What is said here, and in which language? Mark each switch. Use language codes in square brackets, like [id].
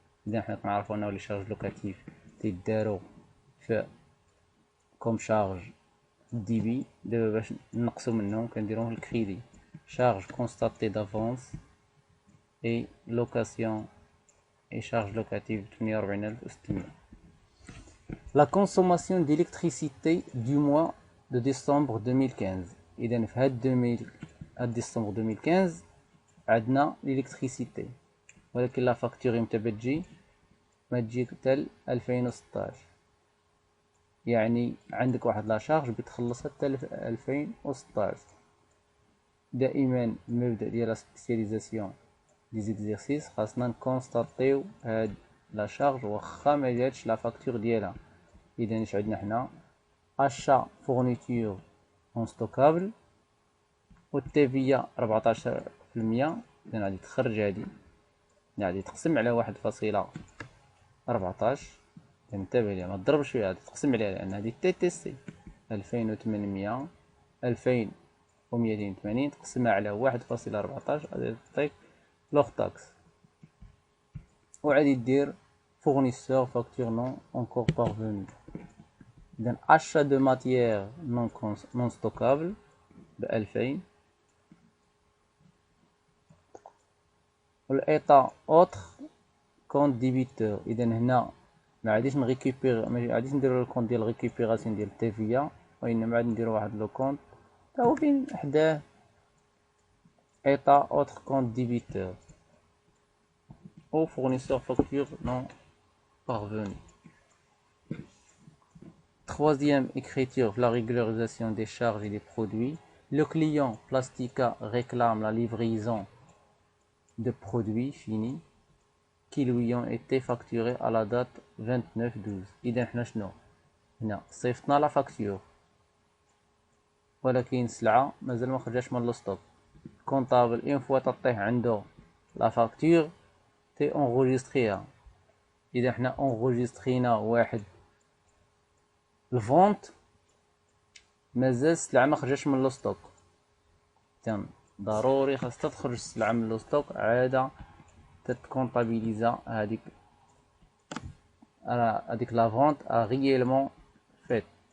[ar] إذا حنا كنعرفو أنه لي شارج لوكاتيف تيدارو في كوم شارج ديبي. دابا باش نقصو منهم كنديروهم في الكريدي شارج كونستاتي دافونس اي لوكاسيون اي شارج لوكاتيف 48,600. [fr] La consommation d'électricité du mois de décembre 2015. [ar] إذا في هاد ديسمبر 2015 عندنا l'électricité، ولكن لا فاكتور امتى بتجي؟ ما تجي حتى 2016. يعني عندك واحد لا شارج بتخلصها حتى 2016. دائما المبدأ ديال لا سبيسياليزاسيون دي زيكزيرسيس خاصنا نكونستاتيو هاد لا شارج واخا ما جاتش لا فاكتور ديالها. إذا اش عندنا حنا؟ [fr] achat fourniture non stockable [ar] و التيفيا 14%. إذا غادي تخرج هادي، غادي تقسم على 1.14. انتبه ليها ما تضربش فيها، غادي تقسم عليها لأن هادي تي تي سي 2800 2280 تقسمها على 1.14 غادي تعطيك لوغ تاكس. وغادي دير [fr] fournisseur facture non encore parvenu. إذا achat de matière non stockable ب2000 والإيطا autre compte débiteur. [ar] إذا هنا ما غاديش نريكوبير، ما غاديش نديرو الكونت ديال ريكوبيراسيون ديال التيفيا، وإنما غادي نديرو واحد لو كونت تا هو فين حداه إيطا [fr] autre compte débiteur au fournisseur facture non parvenu. Troisième écriture, la régularisation des charges et des produits. Le client Plastica réclame la livraison de produits finis qui lui ont été facturés à la date 29/12. [ar] إذا حنا شنو هنا؟ صيفطنا لا فاكتور ولكن السلعة مازال ما خرجاش من الستوك. كونطابل اون فوا تطيح عنده لا فاكتور تي اونغوجيستريها. إذا حنا اونغوجيسترينا واحد الفونت مازال السلعة ما خرجاش من الستوك، تم ضروري خاصها تخرج السلعة من الستوك عادة تتكونطابيليزا هاديك لا فونت ريالمون فيت.